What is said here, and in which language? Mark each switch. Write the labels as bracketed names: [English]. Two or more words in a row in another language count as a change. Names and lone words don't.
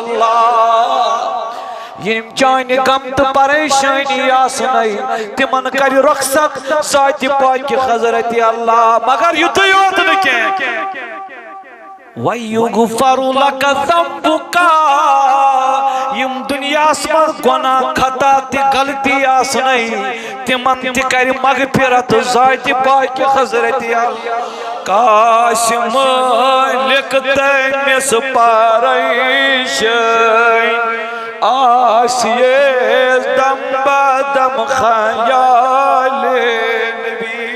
[Kashmiri] اللہ یم چانی گمت پریشانی آسنائی تمن کری رخصت ذات پاک حضرت اللہ مگر یوت یوت نکیں [Arabic] وَيُغْفَرُ لَكَ ذَنْبُكَ [Kashmiri] یم دنیا من گناہ خطا تی غلطی آسنائی تمن تی کر مغفرت ذات پاک حضرت کاش مالک تیمس پارش آسیے دم بدم خیال نبی